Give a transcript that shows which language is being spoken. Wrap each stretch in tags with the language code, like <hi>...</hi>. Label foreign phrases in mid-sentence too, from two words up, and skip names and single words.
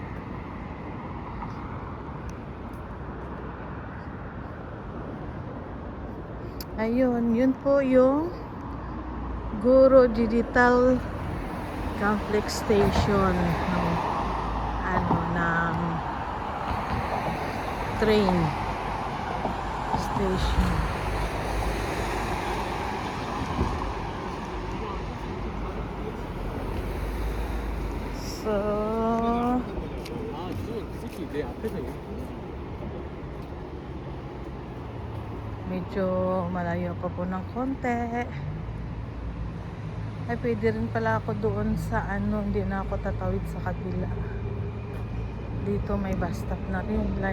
<tl>Ayun, yun po yung Guro Digital Complex Station ng train station. So,</tl> <ko>이건 그 새끼 내 앞에서 이렇게</ko> <tl>medyo malayo pa po ng konti. Ay, pwede rin pala ako doon sa hindi na ako tatawid sa kabila. Dito may bus stop na rin.</tl>